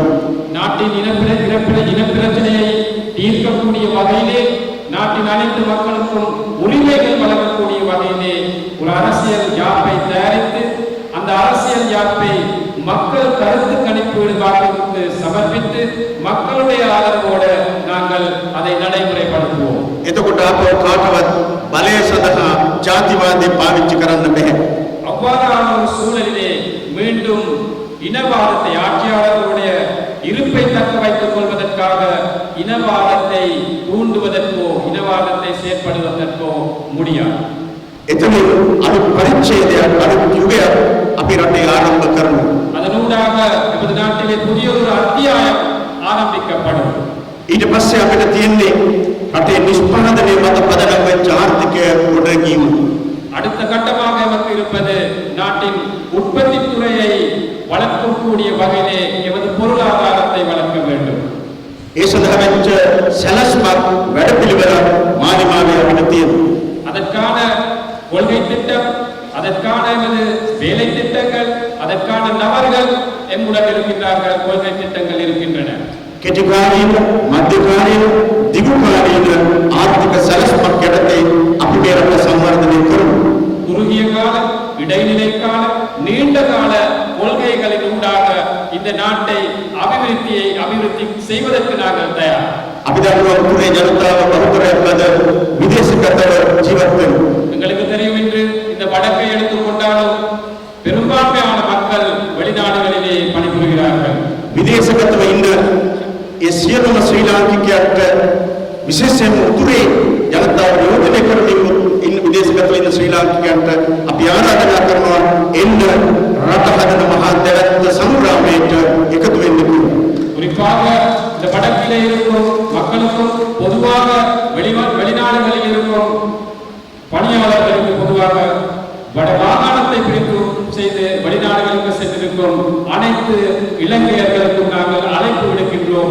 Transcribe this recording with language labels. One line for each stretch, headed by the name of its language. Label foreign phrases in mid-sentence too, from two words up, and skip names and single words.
Tamil: நாட்டின் இனப்பிரச்சனையை தீர்க்கக்கூடிய வகையிலே நாட்டின் அனைத்து மக்களுக்கும் உரிமைகள் வழங்கக்கூடிய வகையிலே ஒரு அரசியல் யாப்பை தயாரித்து அந்த அரசியல் யாப்பை மக்கள் கருத்து கணிப்பு வாக்குக்கு சமர்ப்பித்து மக்களுடைய ஆதரவோடு நாங்கள் அதை நடைமுறைப்படுத்துவோம்.
Sinhala: එතකොට අපව කාටවත් බලය සඳහා ජාතිවාදය පාවිච්චි කරන්න බැහැ.
Tamil: அவ்வாறான ஒரு சூழலிலே மீண்டும் இனவாதத்தை ஆட்சியாளர்களுடைய இருப்பை தக்க வைத்துக் கொள்வதற்காக இனவாதத்தை தூண்டுவதற்கோ இனவாதத்தை செயற்படுவதற்கோ முடியாது.
Sinhala: එතනින් අලුත් පරිච්ඡේදයක් අලුත් යුගයක් අපි රටේ ආරම්භ කරනවා.
Tamil: அதனூடாக நமது நாட்டிலே புதிய ஒரு அத்தியாயம் ஆரம்பிக்கப்படும்.
Sinhala: ඊට පස්සේ අපිට තියෙන්නේ රටේ නිෂ්පාදනයේ මත පදනම් වෙච්ච ආර්ථිකය ගොඩනැගීම.
Tamil: அடுத்த கட்டமாக நமக்கு இருப்பது நாட்டின் உற்பத்தி துறையை வளர்க்கக்கூடிய வகையிலே எமது பொருளாதாரத்தை வளர்க்க வேண்டும்.
Sinhala: ඒ සඳහා වෙච්ච සැලැස්මක් වැඩපිළිවෙලක් මාලිමාවේ අපිට තියෙනවා.
Tamil: அதற்கான கொள்கை திட்டம், அதற்கான எமது வேலை திட்டங்கள், அதற்கான நபர்கள் எம்முடன் இருக்கின்றார்கள். கொள்கை திட்டங்கள் இருக்கின்றன.
Sinhala: කෙටිකාලීන, මධ්‍යකාලීන, දිගුකාලීන ආර්ථික සැලැස්මක් යටතේ අපි මේ රට සංවර්ධනය කරමු.
Tamil: குறுகிய கால, இடைநிலை கால, நீண்ட கால கொள்கைகளின் ஊடாக இந்த நாட்டை அபிவிருத்தி செய்வதற்கு நாங்கள் தயார்.
Sinhala: අපි දන්නවා පුරේ ජනතාව බහුතරයක් ලද විදේශගතව ජීවත් වෙනවා.
Tamil: எங்களுக்கு தெரியும் என்று இந்த வடக்கை எடுத்துக்கொண்டாலும் பெரும்பான்மையான மக்கள் வெளிநாடுகளிலே பணிபுரிகிறார்கள்.
Sinhala: විදේශගතව ඉන්න ඒ සියලුම ශ්‍රී ලාංකිකයන්ට විශේෂයෙන්ම උතුරේ ජනතාව නියෝජනය කරමින් ඉන්න විදේශගතව ඉන්න ශ්‍රී ලාංකිකයන්ට අපි ආරාධනා කරනවා එන්න රට හදන මහා දැවැත්ත සංග්‍රාමයට එකතු වෙන්න කියලා.
Tamil: குறிப்பாக இந்த வடக்கிலே இருக்கும் மக்களுக்கும் பொதுவாக வெளிநாடுகளில் இருக்கும் பணியாளர்களுக்கு பொதுவாக வட மாகாணத்தை பிரித்து செய்து வெளிநாடுகளுக்கு சென்றிருக்கும் அனைத்து இலங்கையர்களுக்கும் நாங்கள் அழைப்பு விடுக்கின்றோம்.